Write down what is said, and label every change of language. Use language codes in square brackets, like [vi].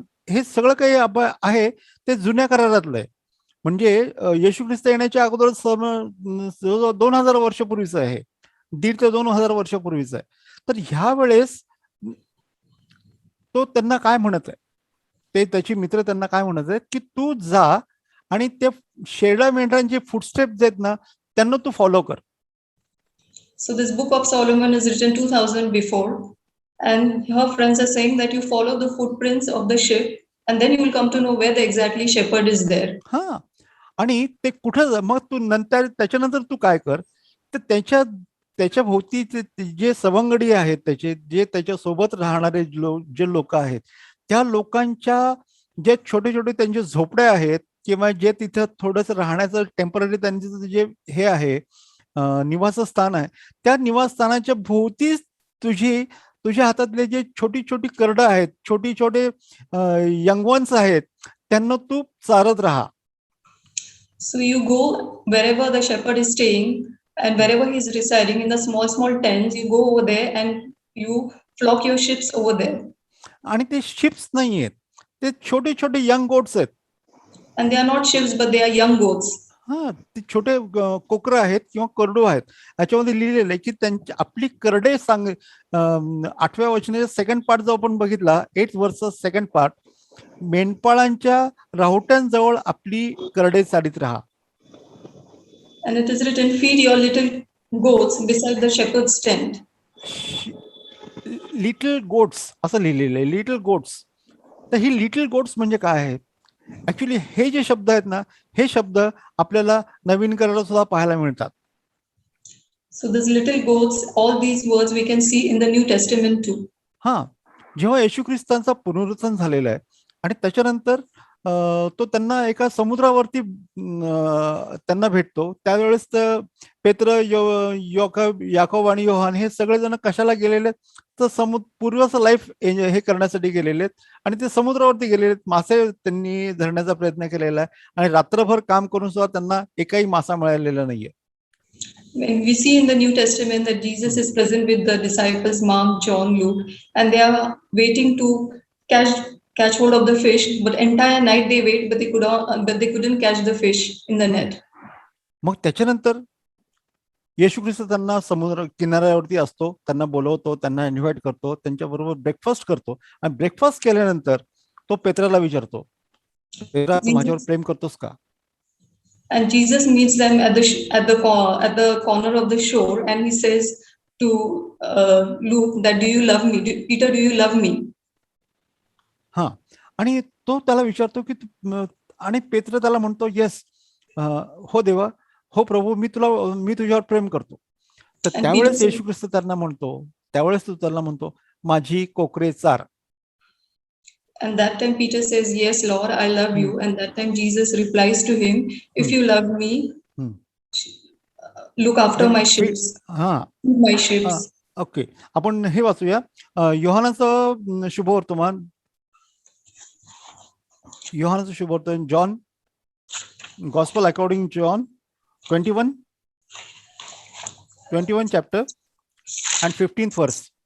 [mr] हे सगळं काही आहे ते जुन्या करारातलं आहे. म्हणजे येशू ख्रिस्त येण्याच्या अगोदर 2000 वर्षापूर्वीच आहे, 1,500 ते 2,000 वर्षापूर्वीच आहे. तर ह्या वेळेस तो त्यांना काय म्हणत आहे, ते त्याची मित्र त्यांना काय म्हणत आहेत की तू जा आणि ते शेरडा मेंढरांचे फुटस्टेप जे आहेत ना त्यांना तू फॉलो कर. [en] So this book of Solomon is written 2000 before, and her friends are saying that you follow the footprints of the sheep, and then you will come to know where the exactly shepherd is there. [mr] हा, आणि ते कुठं मग तू त्याच्यानंतर तू काय कर, तर त्याच्या भोवती जे सवंगडी आहेत, जे त्याच्या सोबत राहणारे जे लोक आहेत, त्या लोकांच्या जे छोटे छोटे त्यांचे झोपडे आहेत किंवा जे तिथं थोडंसं राहण्याचं टेम्पररी त्यांचं जे हे आहे निवासस्थान आहे, त्या निवासस्थानाच्या भोवती तुझ्या हातातले जे छोटी छोटी करडं आहेत, छोटे यंग वन्स आहेत, त्यांना तू चारत राहा. [en] So you go wherever the shepherd is staying and wherever he is residing in the small tents, you go over there and you flock your sheep over there. [mr] आणि ते शिप्स नाहीयेत, ते छोटे young goats आहेत. [en] And they are not sheep but they are young goats. [mr] हा, ते छोटे कोकरं आहेत किंवा करडू आहेत. याच्यामध्ये लिहिलेलं आहे की त्यांची आपली करडे 8व्या वचनाच्या सेकंड पार्ट जो आपण बघितला, 8th verse सेकंड पार्ट, मेंढपाळांच्या राहुट्यांजवळ आपली करडे चालीत राहा. [en] And it is written, feed your little goats beside the shepherd's tent. [mr] Little goats असं लिहिलेलं आहे, लिटल गोट्स. तर ही लिटल गोट्स म्हणजे काय आहे? ऍक्च्युली हे जे शब्द आहेत ना, हे शब्द आपल्याला नवीन करारात सुद्धा पाहायला मिळतात. [en] So these little goats, all these words we can see in the New Testament too. [mr] हा, जेव्हा येशू ख्रिस्तांचा पुनरुत्थान झालेला आहे आणि त्याच्यानंतर तो त्यांना एका समुद्रावरती त्यांना भेटतो, त्यावेळेस पेत्र, याकोब आणि योहान हे सगळेजण कशाला गेलेले, तर पूर्वचं लाईफ हे करण्यासाठी गेलेले आहेत आणि ते समुद्रावरती गेलेले आहेत. मासे त्यांनी धरण्याचा प्रयत्न केलेला आहे आणि रात्रभर काम करून सुद्धा त्यांना एकही मासा मिळालेला नाहीये. [en] When we see in the New Testament that Jesus is present with the disciples Mark, John, Luke, and they are waiting to catch hold of the fish, but entire night they wait, but they couldn't catch the fish in the net. [mr] मग त्याच्यानंतर येशू ख्रिस्त त्यांना समुद्र किनाऱ्यावरती असतो, त्यांना बोलवतो, त्यांना invite करतो, त्यांच्याबरोबर ब्रेकफास्ट करतो आणि ब्रेकफास्ट केल्यानंतर तो पेत्राला विचारतो, पेत्रा, माझ्यावर प्रेम करतोस का? [en] And Jesus meets them at the corner of the shore, and he says to Luke that, do you love me? Peter, do you love me? [mr] हा, आणि तो त्याला विचारतो की आणि पेत्र त्याला म्हणतो, येस, हो देवा, हो प्रभू, मी तुझ्यावर प्रेम करतो. तर [en] And [mr] त्यावेळेस [en] Peter [mr] येशू ख्रिस्त त्यांना म्हणतो, त्यावेळेस तो त्याला म्हणतो, माझी कोकरे चार. [en] And that time Peter says, yes, Lord, I love you. And that time Jesus replies to him, if you love me, look after my ships. हा, My ships. Okay. [mr] आपण हे वाचूया, योहानाचं शुभवर्तमान, योहानाचं शुभवर्तमान, John, gospel according John 21 [en] chapter and 15th verse.